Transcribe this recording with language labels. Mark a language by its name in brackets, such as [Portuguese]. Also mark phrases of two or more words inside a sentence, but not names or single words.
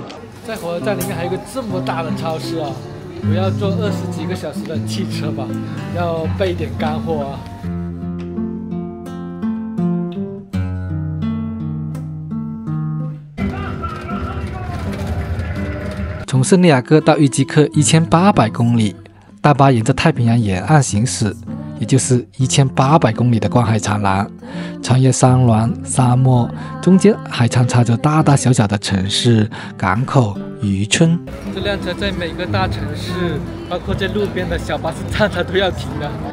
[Chinese] 在火車站裡面還有一個這麼大的超市啊！我要坐20幾個小時的汽車吧，要備一點乾貨啊。從聖地亞哥到伊基克1800公里，大巴沿着太平洋沿岸行駛。也就是1800公里的光海長廊，穿越山巒、沙漠，中間還穿插着大大小小的城市、港口、漁村。這輛車在每個大城市，包括在路邊的小巴士站，它都要停的。